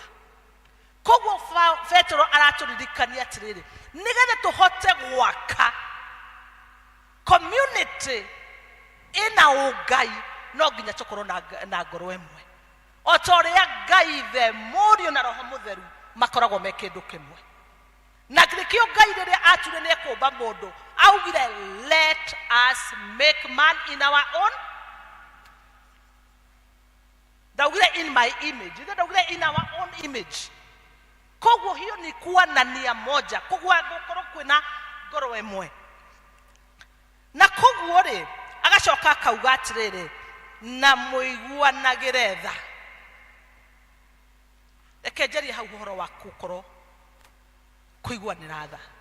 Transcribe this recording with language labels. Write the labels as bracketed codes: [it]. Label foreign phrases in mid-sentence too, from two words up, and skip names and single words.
[ki] Koguo Petro araturirikania atiriri, nigetha tuhote gwaka community ina ugai, no nginya tukorwo na ngoro emwe. O ta uria Ngai the Murio na Roho Mutheru makoragwo me kindu kimwe. Na githikio Ngai riria ature ni ekumba mundu, augire [en] let us make man in our own, [ki] daugire [en] in my image, [ki] daugire [en] in our own image. [sw] Koguo hiyo ni kuwa na nia moja, [ki] koguo gukorwo kwina ngoro emwe. Na koguo ri agacoka akauga atiriri, na muiguanagire tha. Reke njeri hau uhoro wa gukorwo kuiguanira tha.